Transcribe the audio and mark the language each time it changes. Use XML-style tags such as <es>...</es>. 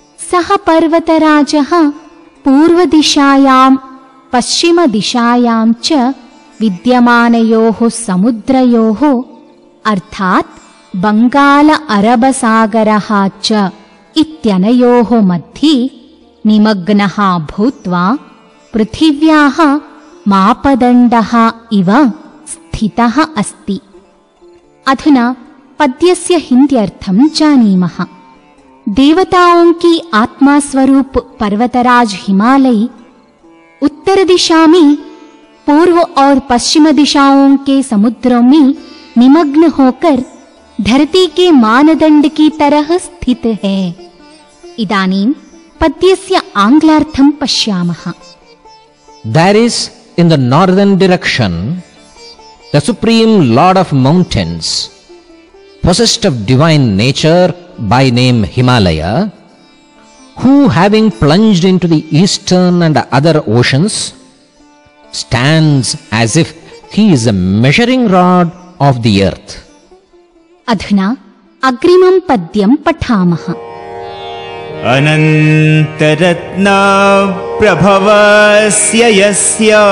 <sa>सः पर्वतराजः पूर्वदिशायां पश्चिमदिशायां च विद्यमानयोः समुद्रयोः अर्थात् बङ्गाल-अरबसागरः च इत्यनयोः मध्ये निमग्नः भूत्वा पृथिव्याः मापदण्डः इव स्थितः अस्ति। अधुना पद्यस्य हिन्द्यर्थं जानीमः।</sa> <hi>देवताओं की आत्मा स्वरूप पर्वतराज हिमालय उत्तर दिशा में पूर्व और पश्चिम दिशाओं के समुद्रों में निमग्न होकर धरती के मानदंड की तरह स्थित है।</hi> <sa>इदानीं पद्यस्य आंग्लार्थं पश्यामः।</sa> <en>There is in the northern direction the supreme lord of mountains, possessed of divine nature by name Himalaya, who having plunged into the eastern and other oceans stands as if he is a measuring rod of the earth.</en> <sa>अधुना अग्रिमं पद्यं पठामः। अनन्तरत्न प्रभवस्य यस्य</sa>